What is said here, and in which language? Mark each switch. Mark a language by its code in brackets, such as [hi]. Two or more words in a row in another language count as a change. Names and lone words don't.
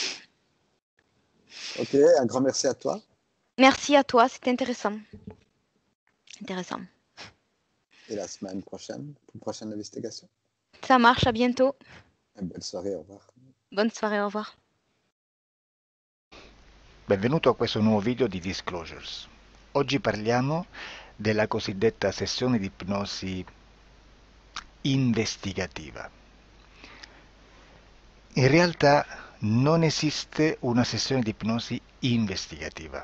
[fr] Ok, un grand merci à toi. Merci à toi, c'était intéressant. Intéressant. Et la semaine prochaine, pour une prochaine investigation. Ça marche, à bientôt. Une belle soirée, au revoir. Bonne soirée, au revoir. [it] Benvenuto a questo nuovo video di Disclosures. Oggi parliamo della cosiddetta sessione di ipnosi investigativa. In realtà non esiste una sessione di ipnosi investigativa.